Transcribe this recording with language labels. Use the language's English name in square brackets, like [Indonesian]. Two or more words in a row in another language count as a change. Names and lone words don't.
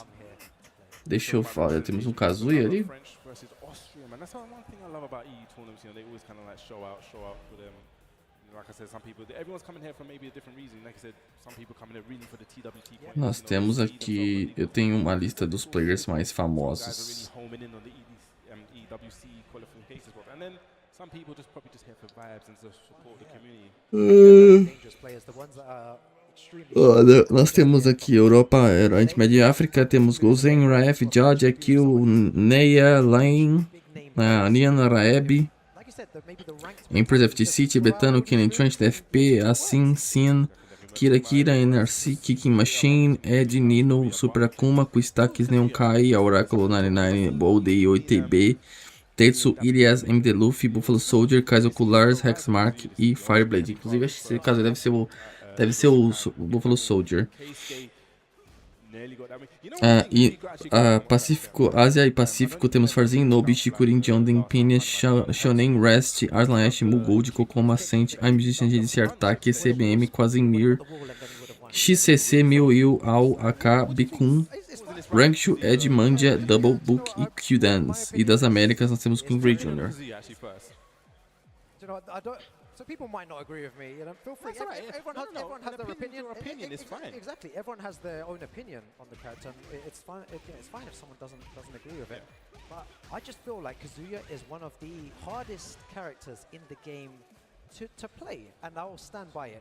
[Portuguese] Deixa eu falar, já temos um Kazuya ali. Nós temos aqui, eu tenho uma lista dos players mais famosos. Olha, nós temos aqui Europa, Oriente Médio e África, temos Gozen, Raef, Georgia, Kill, Neia, Lane, Aniana, Raeb, Empress FTC, Tibetano, Kennen Trent, DFP, Assim, Sin, Kira, NRC, Kicking Machine, Ed, Nino, Super Akuma, Quistakis, Neon Kai, Oracle 99, Boldey, 8TB, Tetsu, Ilias, MD Luffy, Buffalo Soldier, Kaiser Oculars, Hexmark e Fireblade. Inclusive, esse caso deve ser o Buffalo Soldier. E Pacífico, Ásia e Pacífico temos Farzin, Nobi, Shikurin, Jonden, Pinya, Shonen, Rest, Arslan, Ash, Mugold, Kokoma, Ascent, Ambition, GDC, Artak, CBM, Quasimir, XCC, Miu, Ao, AK, Bikun, Rankshu, Ed, Mandia, Double Book e Q-Dance. E das Américas nós temos King Ray Jr. [English] So people might not agree with me, you know, feel free. Right. Everyone has their opinion. Opinion is fine. Exactly. Everyone has their own opinion on the character. It's fine. It's fine if someone doesn't agree with it. But I just feel like Kazuya is one of the hardest characters in the game to play, and I'll stand by it.